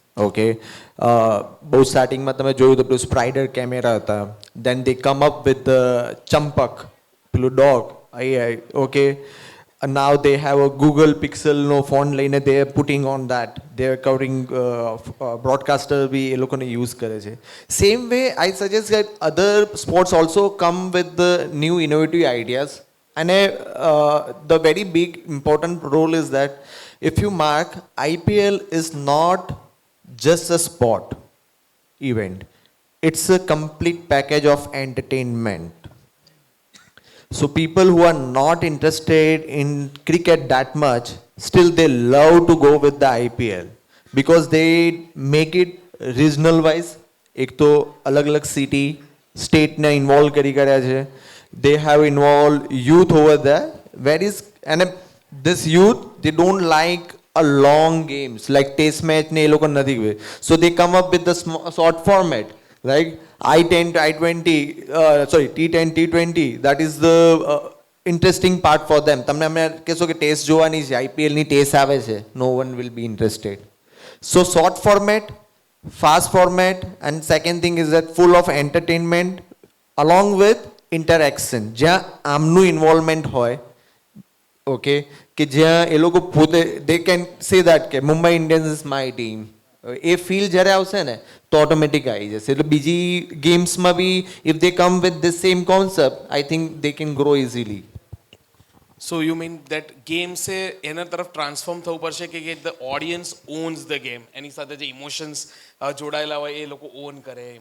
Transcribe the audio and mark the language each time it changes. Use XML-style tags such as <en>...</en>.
<gu>Okay, બહુ સ્ટાર્ટિંગમાં તમે જોયું તો પેલું સ્પ્રાઇડર કેમેરા હતા,</gu> <en>then they come up with Champak,</en> <gu>પેલું dog.</gu> <en>okay, now they have a Google Pixel નો phone લઈને they are putting on that, they are covering broadcaster</en> <gu>બી એ લોકોને યુઝ કરે છે.</gu> <en>Same way I suggest that other sports also come with the new innovative ideas. અને the very big important role is that if you mark, IPL is not just a sport event, it's a complete package of entertainment. So people who are not interested in cricket that much, still they love to go with the IPL because they make it regional wise.</en> <hi>एक तो अलग अलग city, state ने involve करी करा है.</hi> <en>They have involved youth over there. Where is, and this youth, they don't like a long games like test match</en> <hi>ने ये लोग नहीं हुए.</hi> <en>So they come up with the short format like I10 to I20, T10 T20. That is the interesting part for them.</en> <gu>તમને અમે કહેશો કે test જોવાની છે, આઈપીએલની ટેસ્ટ આવે છે,</gu> <en>no one will be interested. So short format, fast format, and second thing is that full of entertainment along with interaction,</en> <gu>જ્યાં આમનું ઇન્વોલ્વમેન્ટ હોય. ઓકે, કે જ્યાં એ લોકો પોતે</gu> <en>they can say that</en> <gu>કે Mumbai Indians is my team. A feel જ્યારે આવશે ને તો ઓટોમેટિક આવી જશે. એટલે બીજી ગેમ્સમાં બી</gu> <en>If they come with this same concept, I think they can grow easily.</en> <gu>So you mean that ગેમ્સે એના તરફ ટ્રાન્સફોર્મ થવું પડશે કે</gu> <en>the audience owns the game,</en> <gu>એની સાથે જે ઇમોશન્સ જોડાયેલા હોય એ લોકો ઓન કરે.</gu>